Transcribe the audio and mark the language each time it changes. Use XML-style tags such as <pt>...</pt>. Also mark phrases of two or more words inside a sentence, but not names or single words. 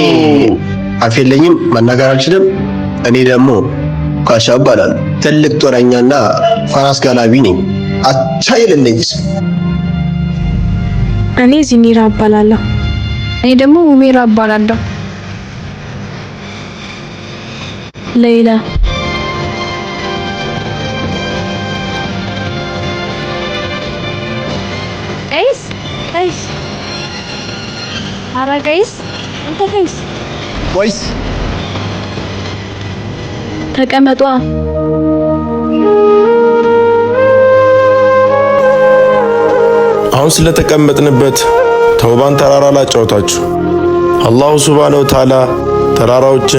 <am>አፌለኝም መናገር አልችልም። እኔ ደግሞ ካሻ እባላለሁ። ትልቅ ጦረኛና ፈራስ ጋላቢ ነኝ። አቻ የሌለኝስ። እኔ ዚኒራ እባላለሁ። እኔ ደግሞ ሙሜራ እባላለሁ። ሌላ</am> <ar>قيس هذا قيس انت قيس</ar> <am>كويس ተቀመጡ አሁን ስለተቀመጥንበት ተውባን ተራራ ላጫውታችሁ።</am> <ar>الله سبحانه وتعالى</ar> <am>ተራራዎችን</am>